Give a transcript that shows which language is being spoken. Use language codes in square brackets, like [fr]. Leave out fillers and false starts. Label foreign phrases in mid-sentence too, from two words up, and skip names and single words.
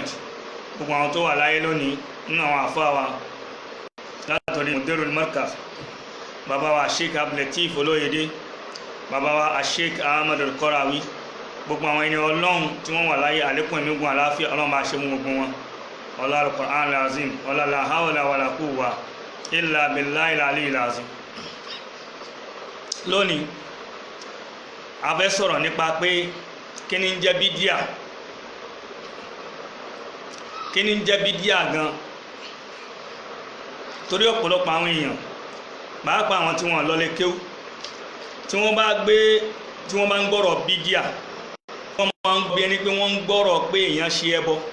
[yo] Gbogbo àwọn tó wà láyé lónìí nínú àwọn àfáà wa látọ̀rí Mudirul Markaz, bàbá wa Sheikh Abdul Latif Olóyèdé, bàbá wa Sheikh Ahmad Al-Qarawi, gbogbo àwọn ẹni Ọlọ́run tí wọ́n wà láyé àlékún ẹ̀mí ogun àláfíà Ọlọ́run bá ṣe mú gbogbo wọn ọlá [ar] القرآن العظيم [yo] ọlá [ar] لا حول ولا قوة إلا بالله العلي العظيم. [yo] Lónìí a fẹ́ sọ̀rọ̀ nípa pé kí ni ń jẹ́ bídíà, kí ni ń jẹ́ bídíà gan. Torí ọ̀pọ̀lọpọ̀ àwọn èèyàn, pàápàá àwọn tí wọ́n lọ lè kéwú, tí wọ́n bá ń gbọ́rọ̀ bídíà, wọ́n máa ń gbé ẹni pé wọ́n ń gbọ́rọ̀ pé èèyàn ṣe ẹbọ.